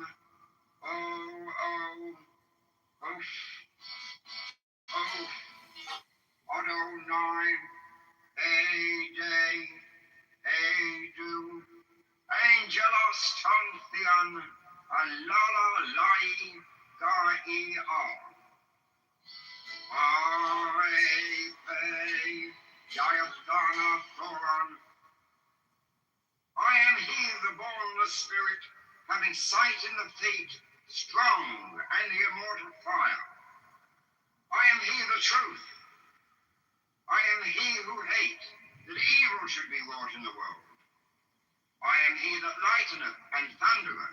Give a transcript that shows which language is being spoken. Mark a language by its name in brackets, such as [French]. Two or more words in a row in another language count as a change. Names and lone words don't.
[English] O-O, Oof, Oof, Adonai, A-Day, A-Do, Angelos Tontheon, Alala Lai, Ga-E-R, R-A-Pay, Yayathana Thoron. I am he, the bornless spirit, having sight in the feet, strong and the immortal fire. I am he, the truth. I am he who hate, that evil should be wrought in the world. I am he that lighteneth and thundereth.